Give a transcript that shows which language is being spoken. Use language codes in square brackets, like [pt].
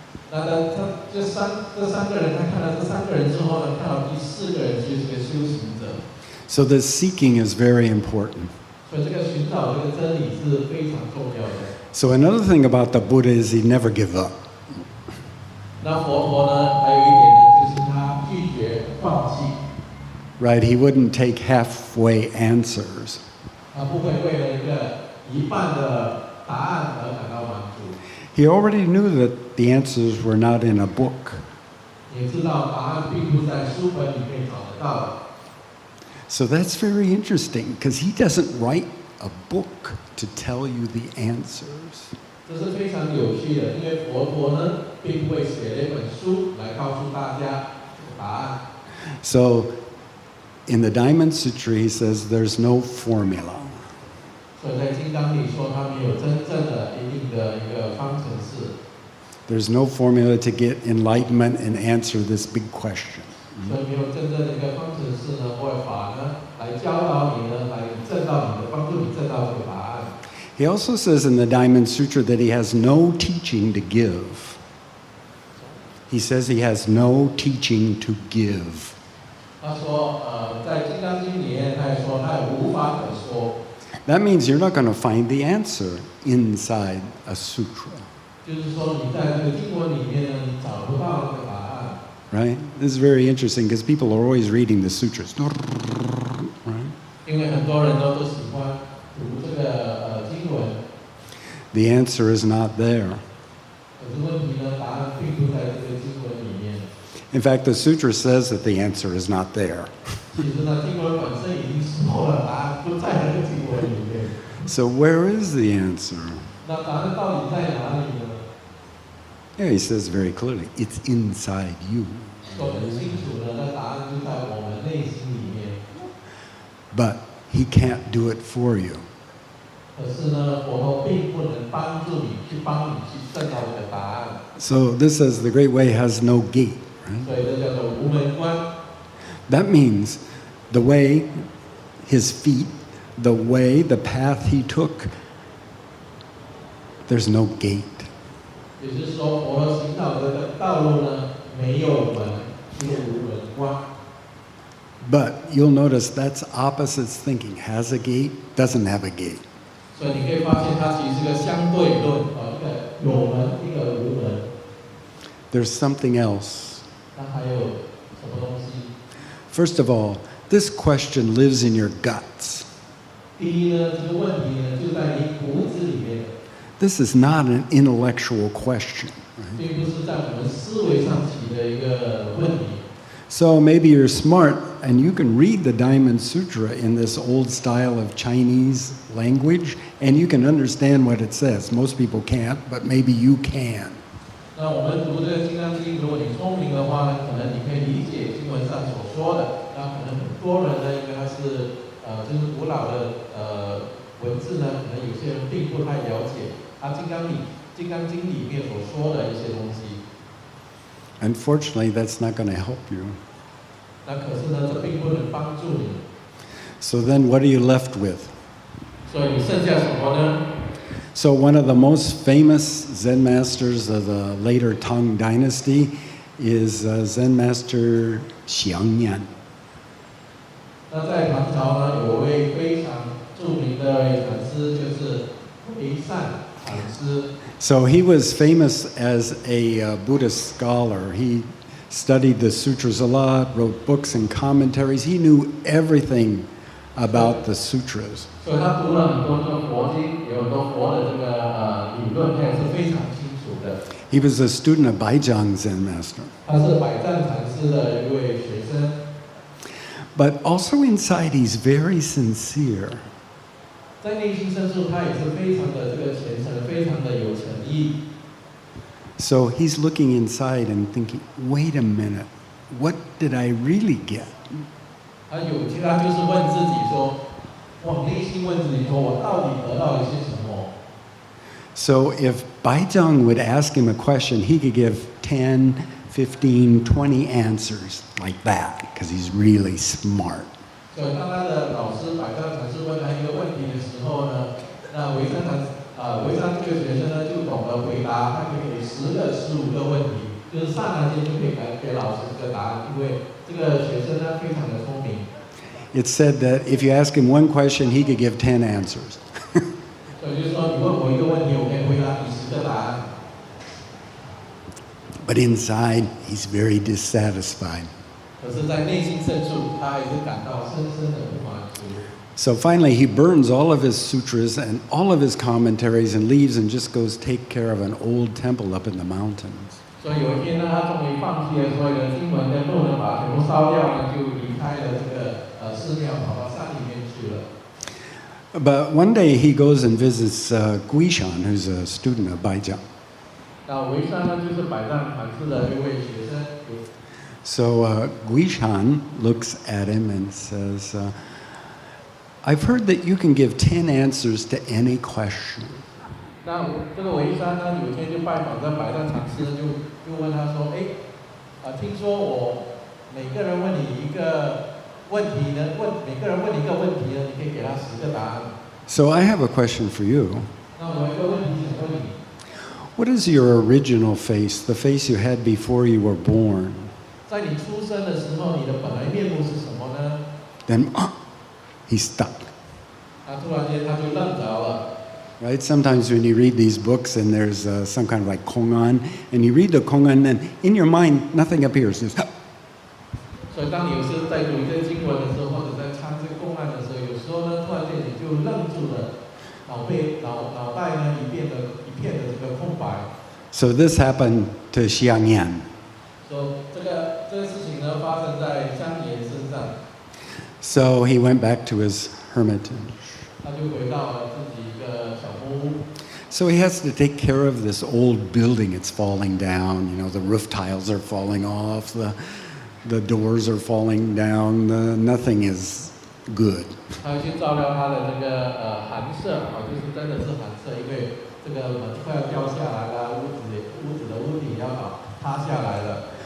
[zh] 那这三个人，他看到这三个人之后呢，看到第四个人就是个修行者。 [en] So the seeking is very important. [zh] 所以这个寻找这个真理是非常重要的。 [en] So another thing about the Buddha is he never give up. [zh] 那佛陀呢，还有一点呢，就是他拒绝放弃， [en] Right? He wouldn't take halfway answers. [zh] 他不会为了一个一半的答案而感到满足。 [en] He already knew that the answers were not in a book. [zh] 也知道答案并不在书本里面找得到的。 [en] So that's very interesting because he doesn't write a book to tell you the answers. [zh] 这是非常有趣的，因为佛陀呢，并不会写了一本书来告诉大家这个答案。 [en] So in the Diamond Sutra, he says there's no formula. [zh] 所以在金刚里说，他没有真正的一定的一个方程式。 [en] There's no formula to get enlightenment and answer this big question. [zh] 所以没有真正的一个方程式呢，或者法呢，来教导你呢，来证到你的，帮助你证到这个答案。 [en] He also says in the Diamond Sutra that he has no teaching to give. He says he has no teaching to give. [zh] 他说，在金刚经里面，他也说他也无法可说。 [en] That means you're not going to find the answer inside a sutra, [zh] 就是说，你在这个经文里面呢，你找不到那个答案。 [en] right? This is very interesting because people are always reading the sutras, right? [zh] 因为很多人都喜欢读这个经文， [en] The answer is not there. [zh] 可是问题呢，答案并不在这个经文里面。 [en] In fact, the sutra says that the answer is not there. [zh] 其实呢，经文本身已经说了，答案不在那个经文里面。 [en] So where is the answer? [zh] 那答案到底在哪里呢？ [en] Yeah, he says very clearly, it's inside you. [zh] 说得很清楚呢，那答案就在我们内心里面。 [en] But he can't do it for you. [zh] 可是呢，佛陀并不能帮助你去证到这个答案。 [en] So this says the Great Way has no gate. Right? [zh] 所以这叫做无门关。 [en] That means the way, his feet, the way, the path he took, there's no gate. [zh] 也就是说，佛陀行道的道路呢，没有门，只有无门关。 [en] But you'll notice that's opposites thinking. Has a gate, doesn't have a gate. [zh] 所以你可以发现，它其实是个相对论，一个有门，一个无门。 [en] There's something else. [zh] 那还有什么东西？ [en] First of all, this question lives in your guts. [zh] 第一呢，这个问题呢，就在你骨子里面， [en] This is not an intellectual question. [zh] 并不是在我们思维上起的一个问题。 [en] So maybe you're smart and you can read the Diamond Sutra in this old style of Chinese language and you can understand what it says. Most people can't, but maybe you can. [zh] 那我们读这个《金刚经》，如果你聪明的话呢，可能你可以理解经文上所说的。那可能很多人呢，因为它是就是古老的文字呢，可能有些人并不太了解它《金刚经》里面所说的一些东西。 [en] Unfortunately, that's not going to help you. [zh] 那可是呢，这并不能帮助你。 [en] So then what are you left with? [zh] 所以你剩下什么呢？ [en] So one of the most famous Zen masters of the later Tang dynasty is Zen master Xiangyan. [zh] 那在唐朝呢，有位非常著名的禅师，就是维善禅师。 [en] So he was famous as a Buddhist scholar. He studied the sutras a lot, wrote books and commentaries. He knew everything about the sutras. [zh] 所以他读了很多的佛经，有很多佛的这个理论，他也是非常清楚的。 [en] He was a student of Baizhang Zen master. [zh] 他是百丈禅师的一位学生， [en] But also inside, he's very sincere. [zh] 在内心深处，他也是非常的这个虔诚，非常的有诚意。 [en] So he's looking inside and thinking, wait a minute, what did I really get? [zh] 他就是问自己说，往内心问自己说，我到底得到了些什么？ [en] So if Baizhang would ask him a question, he could give 10, 15, 20 answers like that because he's really smart. [zh] 所以当他的老师百丈禅师问他一个问题的时候呢，那维山这个学生呢就懂得回答，他可以给10个、15个问题，就是刹那间就可以给老师这个答案，因为这个学生呢非常的聪明。 [en] It's said that if you ask him one question, he could give 10 answers. [zh] 所以就是说，你问我一个问题，我可以回答你10个答案。 [en] But inside, he's very dissatisfied. [zh] 可是，在内心深处，他还是感到深深的不满足。 [en] So finally, he burns all of his sutras and all of his commentaries and leaves and just goes take care of an old temple up in the mountains. [zh] 所以有一天呢，他终于放弃了所有的经文跟论文，把它全部烧掉呢，就离开了这个寺庙，跑到山里面去了。 [en] But one day he goes and visits Guishan, who's a student of Baijiang. [zh] 那维山呢，就是百丈禅师的一位学生。 [en] So Guishan looks at him and says, I've heard that you can give 10 answers to any question. [zh] 那这个维山呢，有一天就拜访这百丈禅师，就问他说：“听说我每个人问你一个问题呢，每个人问你一个问题呢，你可以给他10个答案。” [en] So I have a question for you. [zh] 那我有一个问题想问你。 [en] What is your original face, the face you had before you were born? [zh] 在你出生的时候，你的本来面目是什么呢？ [en] Then he's stuck. [zh] 他突然间他就愣着了。 [en] Right? Sometimes when you read these books and there's some kind of like Kongan, and you read the Kongan, and in your mind nothing appears. Just, [zh] 所以当你有时在读一些经文的时候，或者在参这个公案的时候，有时候呢，突然间你就愣住了，脑袋呢一片的这个空白。 [en] So this happened to Xiangyan. [zh] 所以这个事情呢，发生在香岩身上。 [en] So he went back to his hermitage. [zh] 他就回到了自己一个小木屋。 [en] So he has to take care of this old building. It's falling down. You know, the roof tiles are falling off. The doors are falling down. Nothing is good. [zh] 他要去照料他的这个寒舍，就是真的是寒舍，因为这个门快要掉下来了，屋子的屋顶要塌下来了。